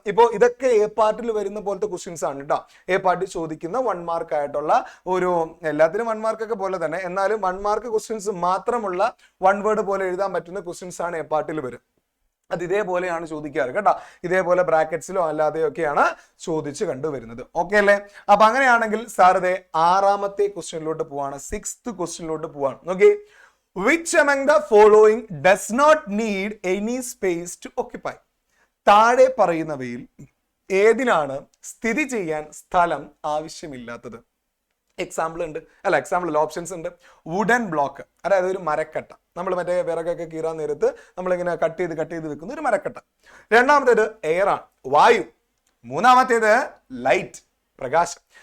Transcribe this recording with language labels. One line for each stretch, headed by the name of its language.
Malayalam: ഇപ്പോ ഇതൊക്കെ എ പാർട്ടിൽ വരുന്ന പോലത്തെ ക്വസ്റ്റ്യൻസ് ആണ് കേട്ടോ. എ പാർട്ടി ചോദിക്കുന്ന 1 മാർക്ക് ആയിട്ടുള്ള ഒരു, എല്ലാത്തിനും 1 മാർക്ക് ഒക്കെ പോലെ തന്നെ, എന്നാലും 1 മാർക്ക് ക്വസ്റ്റ്യൻസ് മാത്രമുള്ള 1 വേർഡ് പോലെ എഴുതാൻ പറ്റുന്ന ക്വസ്റ്റ്യൻസ് ആണ് എ പാർട്ടിൽ വരും. അത് ഇതേപോലെയാണ് ചോദിക്കാറ് കേട്ടോ. ഇതേപോലെ ബ്രാക്കറ്റ്സിലോ അല്ലാതെയൊക്കെയാണ് ചോദിച്ച് കണ്ടുവരുന്നത്. ഓക്കെ അല്ലേ? അപ്പൊ അങ്ങനെയാണെങ്കിൽ സാറേ 6ാമത്തെ ക്വസ്റ്റ്യനിലോട്ട് പോവാണ്. 6th ക്വസ്റ്റ്യനിലോട്ട് പോവാണ്.
English: Okay, which among the following does not need any space to occupy?
Malayalam: താഴെ പറയുന്നവയിൽ ഏതിനാണ് സ്ഥിതി ചെയ്യാൻ സ്ഥലം ആവശ്യമില്ലാത്തത്? എക്സാമ്പിൾ ഉണ്ട് അല്ല, എക്സാമ്പിൾ ഓപ്ഷൻസ് ഉണ്ട്. വുഡൻ ബ്ലോക്ക്, അതായത് ഒരു മരക്കട്ട. നമ്മൾ മറ്റേ വിറകൊക്കെ കീറാൻ നേരത്ത് നമ്മളിങ്ങനെ കട്ട് ചെയ്ത് വെക്കുന്ന ഒരു മരക്കട്ട. രണ്ടാമത്തേത് എയർ ആണ്, വായു. മൂന്നാമത്തേത് ലൈറ്റ്, പ്രകാശം.